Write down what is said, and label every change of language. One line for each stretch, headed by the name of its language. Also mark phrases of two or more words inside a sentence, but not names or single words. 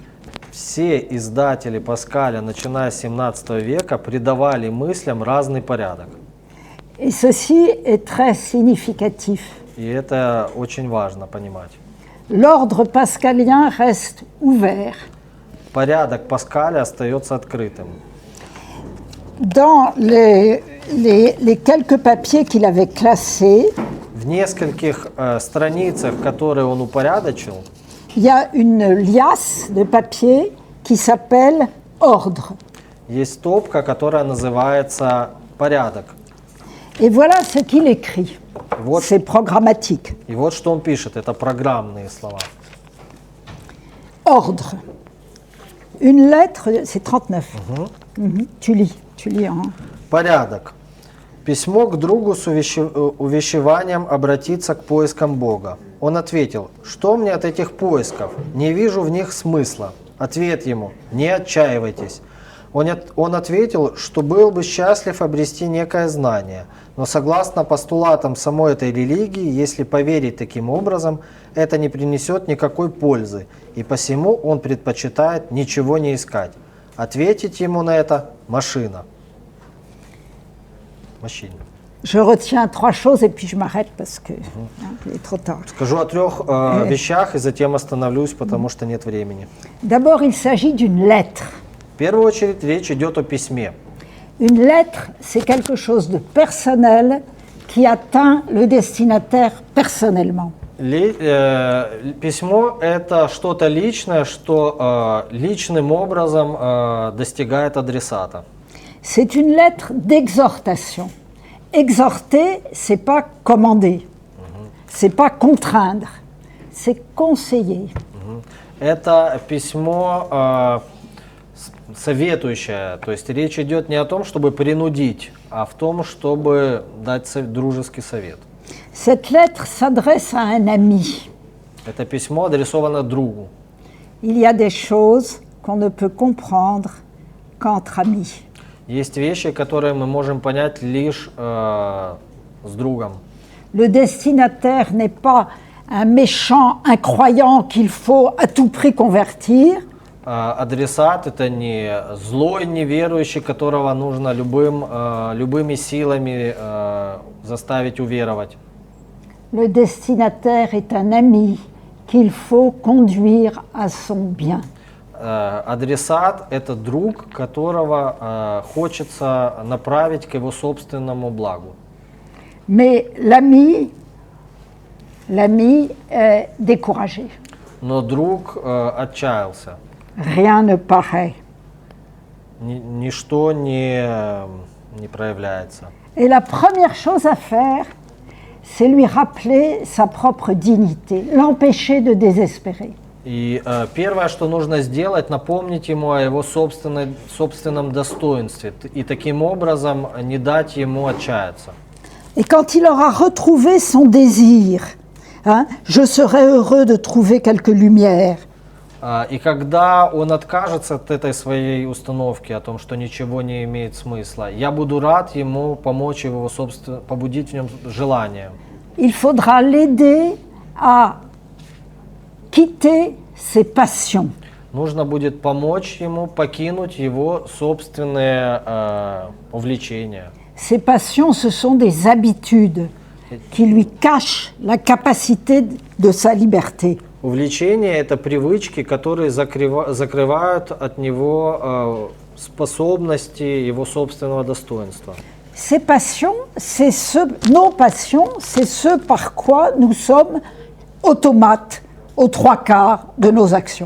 Russian: Все издатели Паскаля, начиная с 17 века, придавали мыслям разный порядок.
French: Et ceci est très significatif.
Russian: И это очень важно понимать.
French: L'ordre pascalien reste ouvert.
Russian: Порядок Паскаля остается открытым.
French: Dans les quelques papiers qu'il avait classés,
Russian: В нескольких страницах, которые он упорядочил,
French: il y a une liasse de papier qui s'appelle ordre.
Russian: есть стопка, которая называется «Порядок».
French: Et voilà ce qu'il écrit.
Russian: Вот,
French: C'est programmatique.
Russian: и вот что он пишет, это программные слова.
French: Ordre. Une lettre, c'est 39. Tu lis en...
Russian: Порядок. Письмо к другу с увещеванием обратиться к поискам Бога. Он ответил: «Что мне от этих поисков? Не вижу в них смысла». Ответ ему: «Не отчаивайтесь». Он ответил, что был бы счастлив обрести некое знание, но согласно постулатам самой этой религии, если поверить таким образом, это не принесет никакой пользы, и посему он предпочитает ничего не искать. Ответить ему на это – машина.
French: Machine. Je retiens trois choses et puis je m'arrête parce que il est trop tard.
Russian: Скажу о трех вещах и затем остановлюсь, потому что нет времени.
French: D'abord, il s'agit d'une lettre.
Russian: В первую очередь речь идет о письме.
French: Une lettre, c'est quelque chose de personnel qui atteint le destinataire personnellement.
Russian: Письмо – это что-то личное, что личным образом достигает адресата.
French: C'est une lettre d'exhortation. Exhorter, c'est pas commander, c'est pas contraindre, c'est conseiller.
Russian: Это письмо советующее, то есть речь идет не о том, чтобы принудить, а в том, чтобы дать дружеский совет.
French: Cette lettre s'adresse à un ami.
Russian: Это письмо адресовано другу.
French: Il y a des choses qu'on ne peut comprendre qu'entre amis.
Russian: Есть вещи, которые мы можем понять лишь с другом.
French: Le destinataire n'est pas un méchant, un croyant qu'il faut à tout prix convertir.
Russian: Адресат – это не злой неверующий, которого нужно любыми силами заставить уверовать.
French: Le destinataire est un ami qu'il faut conduire à son bien.
Russian: Адресат – это друг, которого хочется направить к его собственному благу.
French: Mais l'ami est découragé.
Russian: Но друг отчаялся.
French: Rien ne paraît.
Russian: Ничто не проявляется.
French: Et la première chose à faire, c'est lui rappeler sa propre dignité, l'empêcher de désespérer.
Russian: И первое, что нужно сделать, напомнить ему о его собственном достоинстве и таким образом не дать ему отчаяться.
French: Et quand il aura retrouvé son désir, je serai heureux de trouver quelques lumières.
Russian: И когда он откажется от этой своей установки о том, что ничего не имеет смысла, я буду рад ему помочь его побудить в нем желание.
French: Il faudra l'aider à quitter ses passions.
Russian: Нужно будет помочь ему покинуть его собственные увлечения.
French: Ces passions, ce sont des habitudes qui lui cachent la capacité de sa liberté.
Russian: Увлечения – это привычки, которые закрывают от него способности его собственного достоинства.
French: Ces passions, nos passions, c'est ce par quoi nous sommes automates aux trois quarts de nos actions.